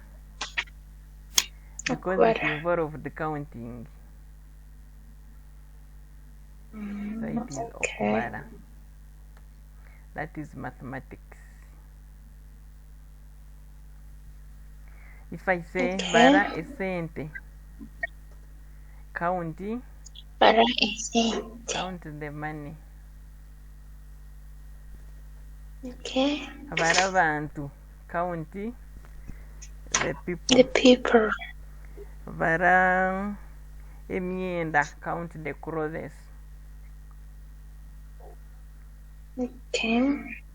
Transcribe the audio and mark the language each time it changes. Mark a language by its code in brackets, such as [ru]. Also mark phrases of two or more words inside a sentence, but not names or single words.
[en] Because it involves the counting. So it is okubara. That is mathematics. If I say [lg] bara esente, [en] counting, [lg] bara esente, [en] count the money. Okay. [lg] Bara bantu, [en] count the people. The people. [lg] Bara emyenda, [en] count the clothes. Okay.